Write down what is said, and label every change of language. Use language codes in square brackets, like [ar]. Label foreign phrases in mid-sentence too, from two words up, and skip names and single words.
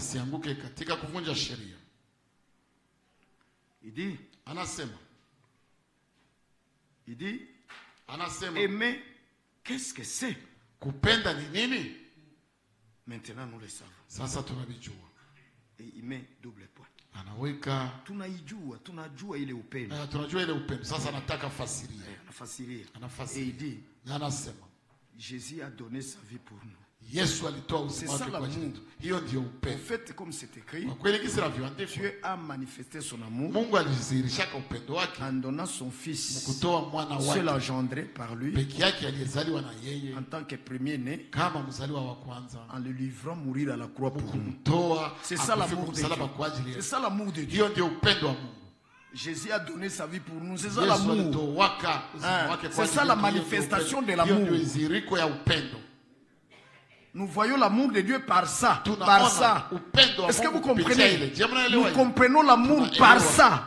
[fr] Il dit, aimer, qu'est-ce que c'est? Maintenant nous le savons. Et il met double point. [sw] Tunajua ile upendo. Sasa nataka fasiria. [fr] Et il dit, Jésus a donné sa vie pour nous. [sw] Yesu alitoa uzima wake kwa ajili yetu. Hiyo ndio upendo. [fr] En fait, comme c'est écrit, [sw] kwa kweli kisi ravyoandikwa, [fr] Dieu a manifesté son amour. [sw] Mungu alizihirisha upendo wake [fr] en donnant son fils, [sw] mkutoa mwana wake, [fr] seul engendré par lui, [sw] pekee yake aliyezaliwa na yeye, [fr] en tant que premier-né, [sw] kama mzaliwa wa kwanza, [fr] en le livrant mourir à la croix pour nous. C'est ça l'amour de Dieu. C'est ça l'amour de Dieu. [sw] Hiyo ndio upendo wa Mungu. [fr] Jésus a donné sa vie pour nous. C'est ça l'amour. C'est ça la manifestation de l'amour. Nous voyons l'amour de Dieu par ça. Par ça. Est-ce que vous comprenez? Nous comprenons l'amour par ça.